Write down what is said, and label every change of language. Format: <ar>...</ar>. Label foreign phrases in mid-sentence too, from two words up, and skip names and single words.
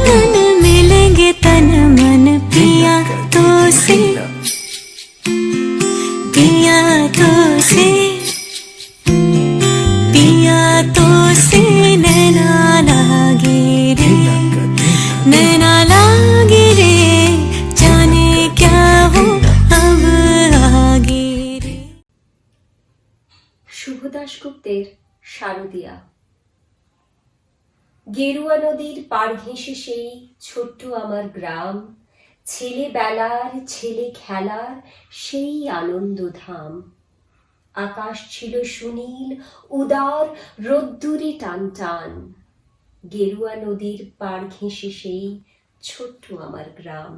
<hi>मन पिया तो से पिया तो से पिया तो से नैना लागे रे नैना लागे रे जाने क्या हो अब आगे रे</hi> <bn>শুভ দাশগুপ্তের শারদিয়া। গেরুয়া নদীর পাড় ঘেঁষে সেই ছোট্ট আমার গ্রাম, ছেলেবেলার ছেলে খেলার সেই আনন্দধাম। আকাশ ছিল সুনীল উদার রোদ্দুরে টান টান, গেরুয়া নদীর পাড় ঘেঁষে সেই ছোট্ট আমার গ্রাম।</bn>